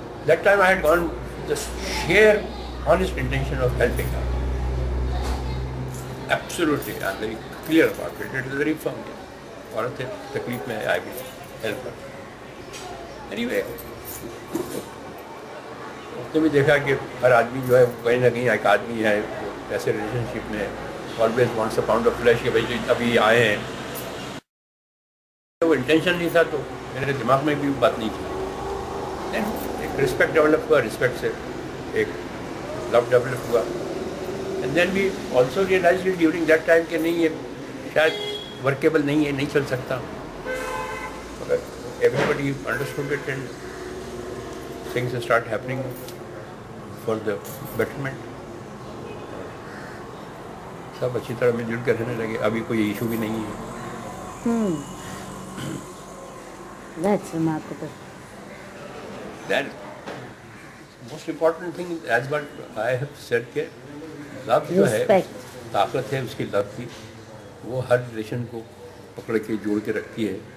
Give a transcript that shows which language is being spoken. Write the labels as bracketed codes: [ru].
[en] That time I had gone with the sheer honest intention of helping her. Absolutely, I am very clear about it. It is very firm. [hi] औरत है, तकलीफ में [en] I will help her. Anyway, [hi] उसने भी देखा कि हर आदमी जो है कहीं ना कहीं एक आदमी है ऐसे रिलेशनशिप में [en] always wants a pound of flesh [hi] कि भाई जो अभी आए हैं, वो इंटेंशन नहीं था तो मेरे दिमाग में भी वो बात नहीं थी. [en] Then [hi] एक रिस्पेक्ट डेवलप हुआ, रिस्पेक्ट से एक लव डेवलप हुआ. [en] and then we also realize during that time [hi] कि नहीं ये शायद वर्केबल नहीं है, नहीं चल सकता. [en] Everybody understood it and things start happening for the betterment. [hi] सब अच्छी तरह मिलजुल कर रहने लगे. अभी कोई इशू भी नहीं है. [en] That's remarkable. Then most important thing as what I have said [hi] कि लव जो है ताकत है उसकी लव की, वो हर रिलेशन को पकड़ के जोड़ के रखती है.